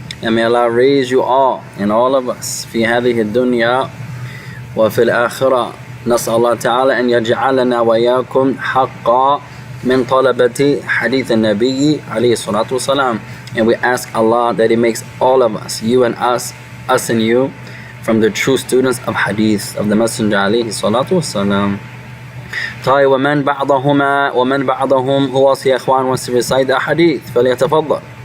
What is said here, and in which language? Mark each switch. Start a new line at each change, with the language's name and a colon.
English: And may Allah raise you all and all of us
Arabic: في هذه الدنيا وفي الآخرة. نسأل الله تعالى أن يجعلنا وإياكم حقا من طلبة حديث النبي عليه الصلاة والسلام.
English: And we ask Allah that He makes all of us, you and us and you, from the true students of hadith of the Messenger عليه الصلاة والسلام.
Arabic: طيب ومن بعضهم
English: who else يا إخوان wants to recite the hadith
Arabic: فليتفضل.